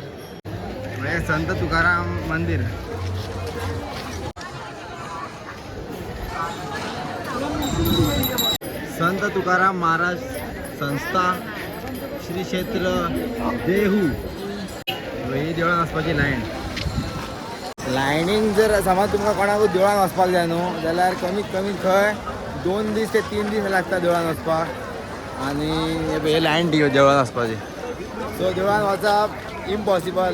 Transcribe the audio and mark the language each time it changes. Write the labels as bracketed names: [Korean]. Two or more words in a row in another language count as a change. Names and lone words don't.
[Konkani] म्हणजे संत तुकाराम मंदिर. संत तुकाराम महाराज संस्था श्री क्षेत्र देहू. ही देवळान वचपाची लायनींग जर समज तुमकां कोणाकूय देवळान वचपाक जाय न्हू जाल्यार कमीत कमी खंय 2 दीस ते 3 दीस लागता देवळान वचपाक. आनी हे लायन देवळान वचपाची. सो देवळान वचप इम्पॉसिबल.